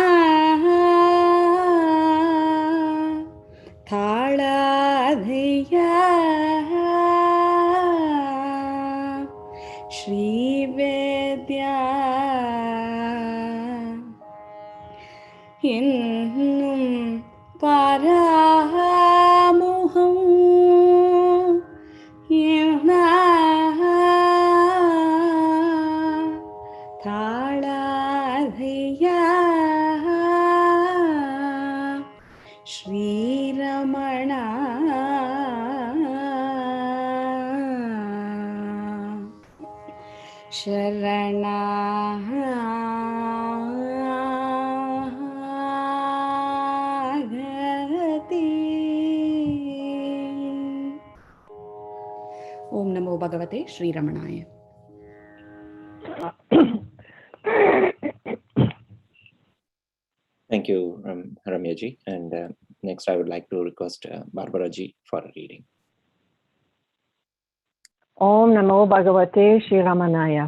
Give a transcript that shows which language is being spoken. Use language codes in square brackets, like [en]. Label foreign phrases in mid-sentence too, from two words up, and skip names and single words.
[ta] தாழாதையா ஸ்ரீவேத்யா இன்னும் பராமுகம் என்ன தாழாதையா [sa] ஸ்ரீரமணா शरणागति ओम नमो भगवते श्रीरमणाय. [en] Thank you, Ramya ji. And next, I would like to request Barbara ji for a reading. [sa] ओं नमो भगवते श्रीरमणाय.